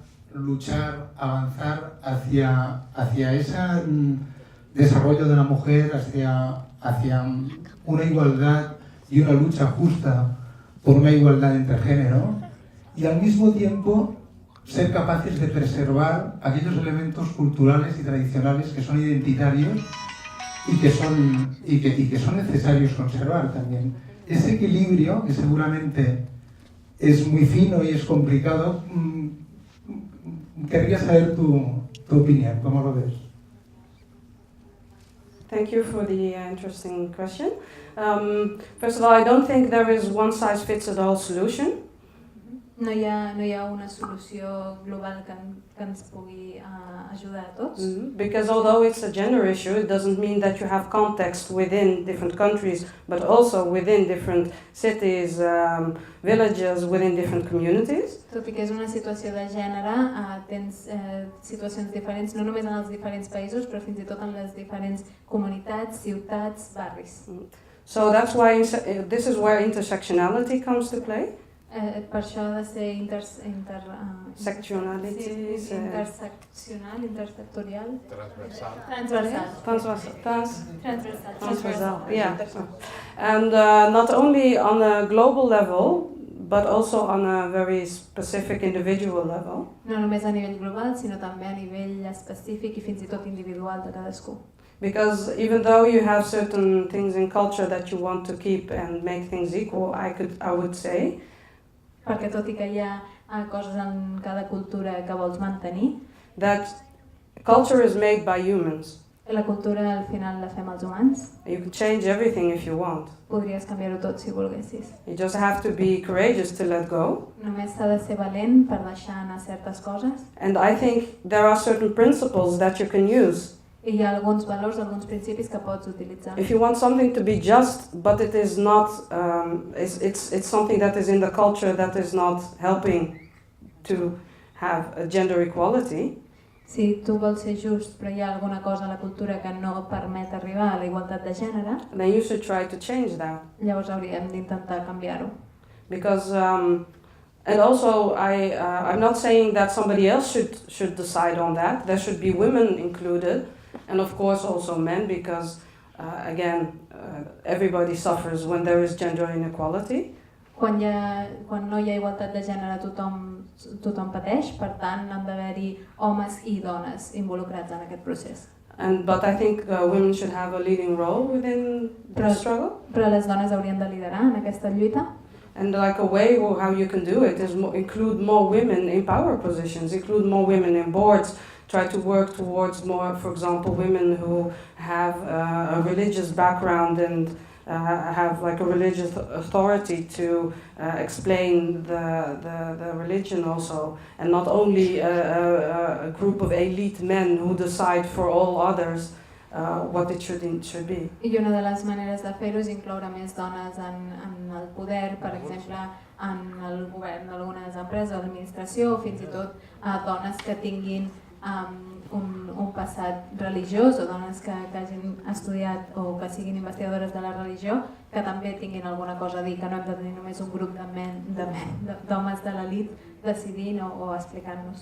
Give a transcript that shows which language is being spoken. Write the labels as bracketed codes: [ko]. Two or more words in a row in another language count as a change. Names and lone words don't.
[es] luchar, avanzar hacia ese desarrollo de la mujer, hacia una igualdad y una lucha justa por una igualdad entre género, y al mismo tiempo ser capaces de preservar aquellos elementos culturales y tradicionales que son identitarios y que son necesarios conservar también. Ese equilibrio, que seguramente es muy fino y es complicado, querría saber tu opinión, ¿cómo lo ves? [en] Thank you for the interesting question. First of all, I don't think there is one size fits all solution. [ca] No hi ha una solució global que ens pugui ajudar a tots. [en] Because although it's a gender issue, it doesn't mean that you have context within different countries, but also within different cities, villages, within different communities. [ca] Tot i que és una situació de gènere, tens situacions diferents, no només en els diferents països, però fins i tot en les diferents comunitats, ciutats, barris. [en] So that's why this is where intersectionality comes to play. [ca] Per això ha de ser [en] Sectionality. [ca] Interseccional, intersectorial. Transversal. [en] Yeah. And not only on a global level, but also on a very specific individual level. [ca] No només a nivell global, sinó també a nivell específic i fins i tot individual de cadascú. [en] Because even though you have certain things in culture that you want to keep and make things equal, I would say. [ca] Perquè tot i que hi ha coses en cada cultura que vols mantenir, [en] that culture is made by humans. [ca] La cultura al final la fem els humans. [en] You can change everything if you want. [ca] Podries canviar-ho tot si volguessis. [en] You just have to be courageous to let go. [ca] Només s'ha de ser valent per deixar anar certes coses. [en] And I think there are certain principles that you can use. [ca] I hi ha alguns valors, alguns principis que pots utilitzar. [en] If you want something to be just, but it is not, it's something that is in the culture that is not helping to have a gender equality. [ca] Si tu vols ser just, però hi ha alguna cosa a la cultura que no permet arribar a la igualtat de gènere, [en] then you should try to change that. [ca] Llavors hauríem d'intentar canviar-ho. [en] Because, and also, I'm not saying that somebody else should decide on that. There should be women included. And of course also men, because again, everybody suffers when there is gender inequality. [ca] Quan no hi ha igualtat de gènere, tothom pateix, per tant han d'haver-hi homes i dones involucrats en aquest procés. [en] But I think women should have a leading role within the struggle. [ca] Però les dones haurien de liderar en aquesta lluita. [en] And like a way how you can do it is include more women in power positions, include more women in boards. Try to work towards more, for example, women who have a religious background and have like a religious authority to explain the religion also, and not only a group of elite men who decide for all others what it should be. [ca] I una de les maneres de fer-ho és incloure més dones en el poder, per exemple, en el govern d'algunes empreses o l'administració, o fins i tot dones que tinguin un passat religiós o dones que hagin estudiat o que siguin investigadores de la religió, que també tinguin alguna cosa a dir, que no hem de tenir només un grup d'homes de l'elit decidint o explicant-nos.